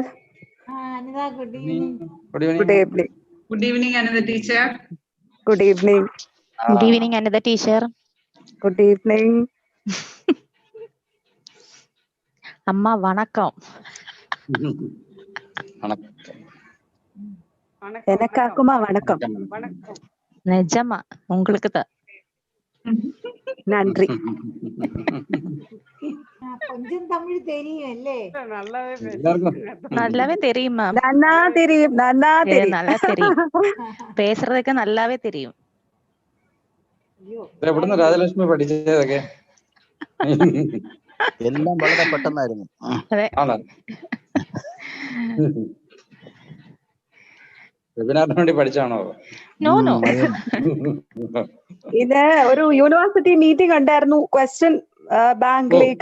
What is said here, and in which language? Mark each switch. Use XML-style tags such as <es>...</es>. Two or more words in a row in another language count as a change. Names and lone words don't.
<en>Anita, good evening. Good evening. Good evening, Anita teacher. Good evening. Good evening, Anita teacher. Good evening.</en> <ta>அம்மா வணக்கம். எனக்காக்குமா வணக்கம். வணக்கம். நிஜமா உங்களுக்கு தான். நன்றி. கொஞ்சம் தமிழ் தெரியும் இல்லே? நல்லாவே தெரியும் மேம். நன்னா தெரியும். நல்லா தெரியும். பேசுறதுக்கு நல்லாவே தெரியும்.</ta> <ml>എവിടുന്ന് രാജലക്ഷ്മി പഠിച്ചതൊക്കെ? എല്ലാം വളരെ പെട്ടെന്നായിരുന്നു. വെബിനാറിന് വേണ്ടി പഠിച്ചാണോ? ഇത് ഒരു</ml> <en>university meeting</en> <ml>ഉണ്ടായിരുന്നു,</ml> <en>question bank.</en>